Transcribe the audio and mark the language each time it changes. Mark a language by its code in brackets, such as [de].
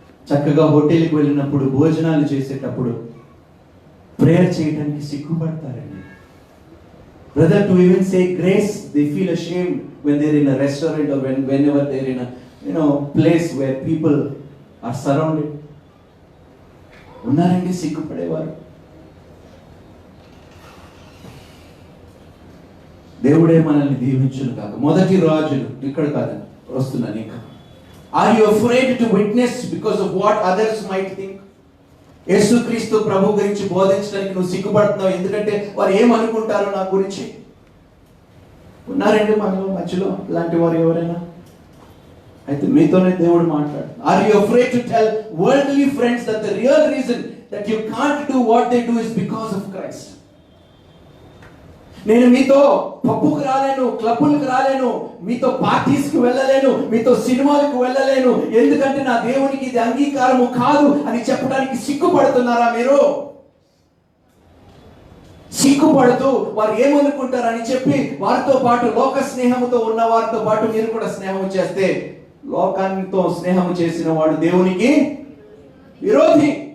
[te] చక్కగా హోటల్కి వెళ్ళినప్పుడు, భోజనాలు చేసేటప్పుడు ప్రేయర్ చేయడానికి సిగ్గుపడతారండి. [en] Brother, to even say grace they feel ashamed when they're in a restaurant or whenever they're in a place where people are surrounded. [te] ఉన్నారండి సిగ్గుపడేవారు. దేవుడే మనల్ని దీవించును కాక. మొదటి రాజులు ఇక్కడ కాదండి, వస్తున్నాను ఇంకా. [en] Are you afraid to witness because of what others might think? [te] యేసుక్రీస్తు ప్రభు గురించి బోధించడానికి నువ్వు సిగ్గుపడుతున్నావు ఎందుకంటే వారు ఏమనుకుంటారో నా గురించి. ఉన్నారండి మనలో మధ్యలో ఇలాంటి వారు ఎవరైనా? అయితే మీతోనే దేవుడు మాట్లాడు. [en] Are you afraid to tell worldly friends that the real reason that you can't do what they do is because of Christ? [te] నేను మీతో పప్పుకు రాలేను, క్లబ్బులకు రాలేను, మీతో పార్టీస్కి వెళ్ళలేను, మీతో సినిమాలకు వెళ్ళలేను, ఎందుకంటే నా దేవునికి ఇది అంగీకారము కాదు అని చెప్పడానికి సిగ్గుపడుతున్నారా మీరు? సిగ్గుపడుతూ వారు ఏమనుకుంటారని చెప్పి వారితో పాటు లోక స్నేహముతో ఉన్న వారితో పాటు మీరు కూడా స్నేహం చేస్తే, లోకానితో స్నేహం చేసిన వాడు దేవునికి విరోధి.